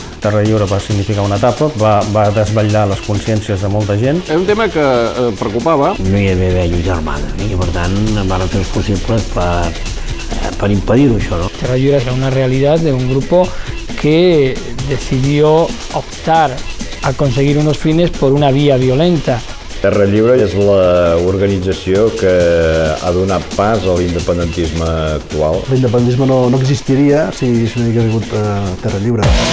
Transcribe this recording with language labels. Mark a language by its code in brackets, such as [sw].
[ca] Terra Lliure va significar una etapa, va desvetllar les consciències de molta gent. És un tema que preocupava. No hi havia lluita armada, i per tant van fer els possibles per impedir-ho, això, ¿no? [es] Terra Lliure era una realidad de un grupo que decidió optar a conseguir unos fines por una vía violenta. [ca] Terra Lliure és l'organització que ha donat pas a l'independentisme actual. L'independentisme no existiria si no hi hagués hagut Terra Lliure.